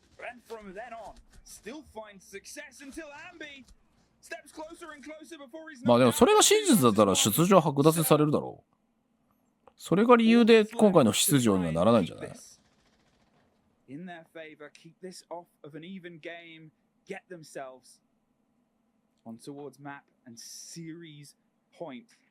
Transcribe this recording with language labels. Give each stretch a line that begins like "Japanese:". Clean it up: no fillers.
English: then from then on, still finds success until Ambi steps closer and closer before he's
Japanese: まあでもそれが真実だったら出場剥奪されるだろう。それが理由で今回の出場にはならないんじゃない？
English: In their favor, keep this off of an even game, get themselves on towards map and series point.